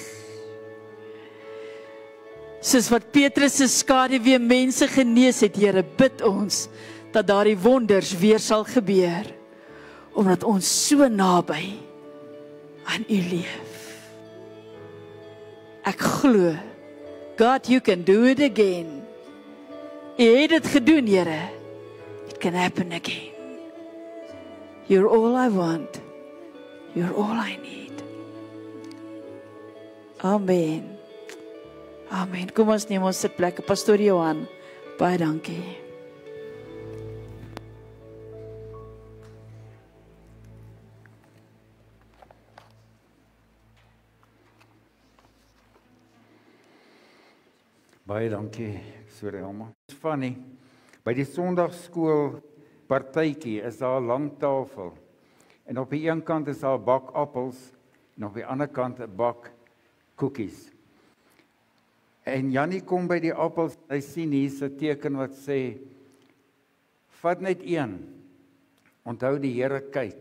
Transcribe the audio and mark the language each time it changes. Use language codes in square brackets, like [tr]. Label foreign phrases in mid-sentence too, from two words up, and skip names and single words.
[af] Soos wat Petrus se skaduwee mense genees het, Here, bid ons dat daardie wonders weer sal gebeur, omdat ons so naby aan U leef. Ek glo, God, [en] you can do it again. [af] U het dit gedoen, Here. [en] It can happen again. You're all I want. You're all I need. Amen. Amen. [af] Kom ons neem ons sitplekke. Pastoor Johan, baie dankie. Baie dankie, sorry Alma. [en] It's funny, [af] by die Sondagskool partytjie is daar 'n lang tafel. En op die een kant is daar 'n bak appels en op die ander kant 'n bak koekies. En Jannie kom by die appels, hy sien hier's 'n teken wat sê, vat net een, onthou die Here kyk.